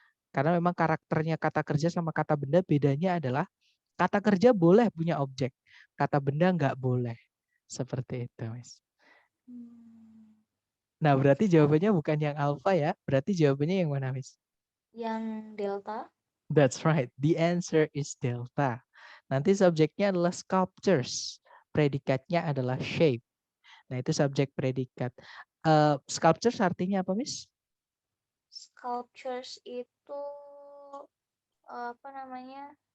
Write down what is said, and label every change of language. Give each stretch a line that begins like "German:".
Indonesian: Karena memang karakternya kata kerja sama kata benda bedanya adalah kata kerja boleh punya objek, kata benda nggak boleh. Seperti itu, Mas. Hmm, Nah, berarti jawabannya bukan yang alfa ya, berarti jawabannya yang mana, Mas? Yang delta.
English: That's right, the answer is delta.
Indonesian: Nanti subjeknya adalah sculptures, predikatnya adalah shape. Nah, itu subjek predikat. Sculptures artinya apa, Miss? Sculptures itu apa namanya?